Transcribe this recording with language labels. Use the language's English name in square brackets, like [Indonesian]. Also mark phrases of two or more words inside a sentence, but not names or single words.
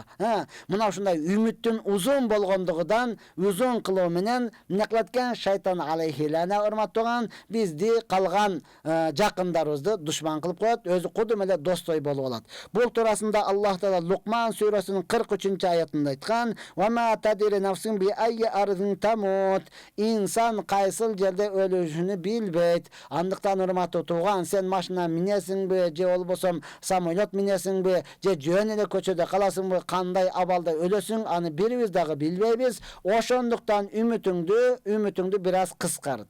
[Kyrgyz] Мына ушундай үмүттүн узун болгондугунан, узун кылуу менен эмне кылат экен? Шайтан алейхилана урматтуу тууган бизди калган жакындарыбызды душман кылып коет, өзү кудум эле достой болуп алат. Бул туурасында Аллах Таала Лукман сүрөсүнүн 43-аятында айткан: [Arabic] "وما تدري نفس بأي أرض تموت". [Kyrgyz] Инсан кайсыл жерде өлүшүнү билбейт. Андыктан урматтуу тууган, сен машина минесиңби, же болбосо самолет минесиңби, же жөн эле көчөдө каласыңбы, кандай абалда өлөсүң, аны бирибиз дагы билбейбиз. Ошондуктан үмүтүңдү бир аз кыскарт.